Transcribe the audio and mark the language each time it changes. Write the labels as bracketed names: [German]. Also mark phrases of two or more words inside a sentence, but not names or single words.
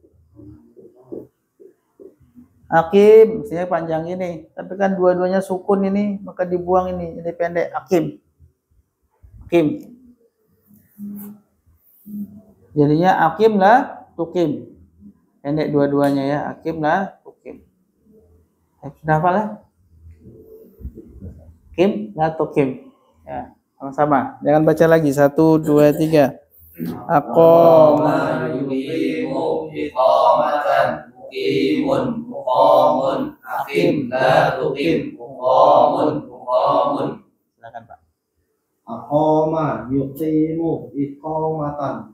[Indonesian] Aqim mestinya panjang ini, tapi kan dua-duanya sukun ini, maka dibuang ini, jadi pendek. [Arabic] أقم. أقم. Jadinya أقم لا تقم. [Indonesian] Pendek dua-duanya ya, [Arabic] أقم لا تقم. [Indonesian] Sudah hafal ya? [Arabic] أقم لا تقم. [Indonesian] Ya, sama-sama. Jangan baca lagi. 1, 2, 3. [Arabic] أقام يقيم إقامة. مقيم مقام. أقم لا تقم. مقام مقام. [Indonesian] Silakan Pak. [Arabic] أقام يقيم إقامة.